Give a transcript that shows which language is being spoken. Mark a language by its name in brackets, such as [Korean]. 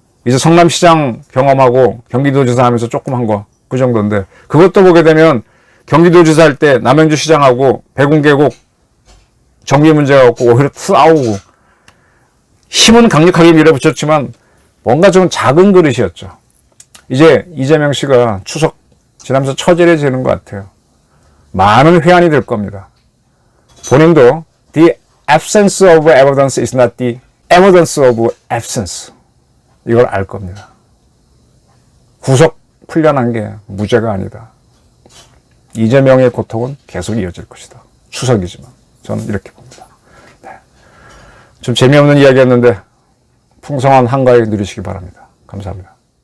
[Korean] 이제 성남시장 경험하고 경기도지사 하면서 조금 한 거 그 정도인데 그것도 보게 되면 경기도지사 할 때 남양주 시장하고 백운계곡 정비 문제가 없고 오히려 싸우고 힘은 강력하게 밀어붙였지만 뭔가 좀 작은 그릇이었죠. 이제 이재명 씨가 추석 지나면서 처절해지는 것 같아요. 많은 회한이 될 겁니다. 본인도 [English] the absence of evidence is not the evidence of absence. [Korean] 이걸 알 겁니다. 구속 풀려난 게 무죄가 아니다. 이재명의 고통은 계속 이어질 것이다. 추석이지만 저는 이렇게 봅니다. 네. 좀 재미없는 이야기였는데 풍성한 한가위 누리시기 바랍니다. 감사합니다.